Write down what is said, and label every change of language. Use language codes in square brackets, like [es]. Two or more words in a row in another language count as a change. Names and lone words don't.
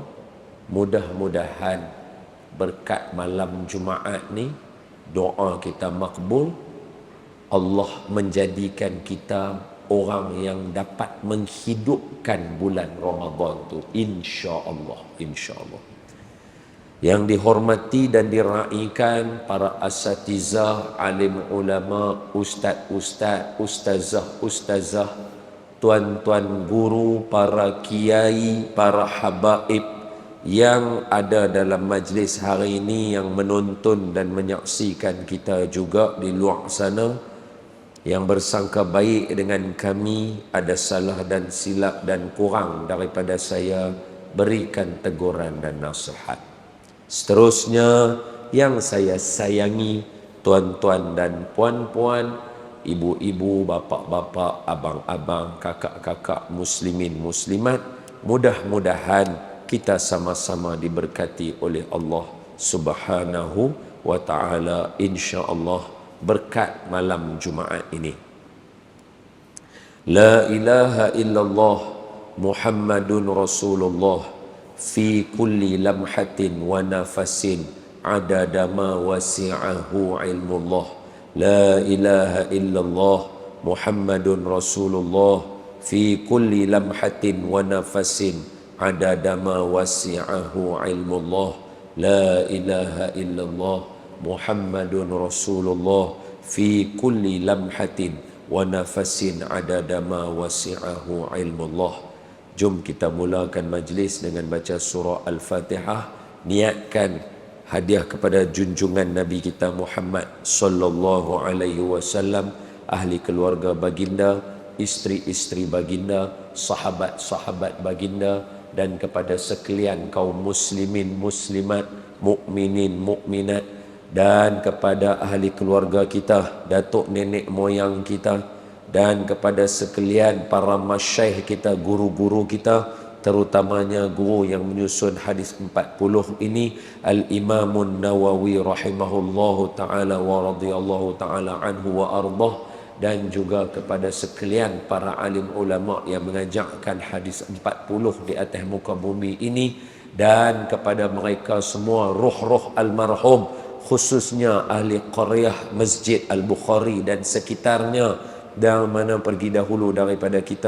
[ms] Mudah-mudahan berkat malam Jumaat ni doa kita makbul, Allah menjadikan kita orang yang dapat menghidupkan bulan Ramadan tu, insya-Allah, insya-Allah. Yang dihormati dan diraikan para asatizah, alim ulama, ustaz-ustaz, ustazah-ustazah, tuan-tuan guru, para kiai, para habaib yang ada dalam majlis hari ini, yang menonton dan menyaksikan kita juga di luar sana, yang bersangka baik dengan kami, ada salah dan silap dan kurang daripada saya, berikan teguran dan nasihat. Seterusnya, yang saya sayangi, tuan-tuan dan puan-puan, ibu-ibu, bapa-bapa, abang-abang, kakak-kakak, muslimin, muslimat, mudah-mudahan kita sama-sama diberkati oleh Allah [ar] سبحانه وتعالى, [ms] insya-Allah, berkat malam Jumaat ini. [ar] لا إله إلا الله محمد رسول الله في كل لمحة ونفس عدد ما وسعه علم الله. لا إله إلا الله محمد رسول الله في كل لمحة ونفس عدد ما وسعه علم الله. لا إله إلا الله محمد رسول الله في كل لمحة ونفس عدد ما وسعه علم الله. [ms] Jom kita mulakan majlis dengan baca surah Al-Fatihah. Niatkan hadiah kepada junjungan Nabi kita Muhammad [ar] صلى الله عليه وسلم, [ms] ahli keluarga baginda, isteri-isteri baginda, sahabat-sahabat baginda, dan kepada sekalian kaum muslimin, muslimat, mukminin, mukminat, dan kepada ahli keluarga kita, datuk nenek moyang kita, dan kepada sekalian para masyaikh kita, guru-guru kita, terutamanya guru yang menyusun hadis 40 ini, [ar] الإمام النووي رحمه الله تعالى ورضي الله تعالى عنه وأرضاه, [ms] dan juga kepada sekalian para alim ulama yang mengajarkan hadis 40 di atas muka bumi ini, dan kepada mereka semua ruh-ruh almarhum, khususnya ahli qaryah Masjid Al-Bukhari dan sekitarnya, dan mana pergi dahulu daripada kita.